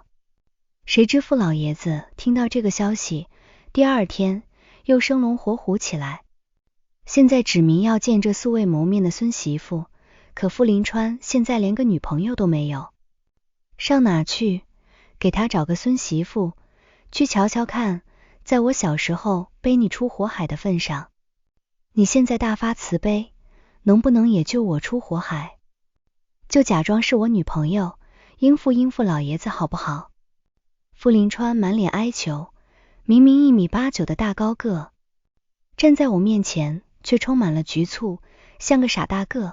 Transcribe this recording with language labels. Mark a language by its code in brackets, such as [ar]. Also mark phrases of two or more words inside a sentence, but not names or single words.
[zh] 誰知傅老爺子聽到這個消息，第二天又生龍活虎起來，現在指明要見這素未謀面的孫媳婦，可傅林川現在連個女朋友都沒有，上哪去？給他找個孫媳婦，去瞧瞧看，在我小時候背你出火海的份上，你現在大發慈悲，能不能也救我出火海？就假裝是我女朋友，應付應付老爺子好不好？傅林川滿臉哀求，明明1.89米的大高個，站在我面前卻充滿了局促，像個傻大個。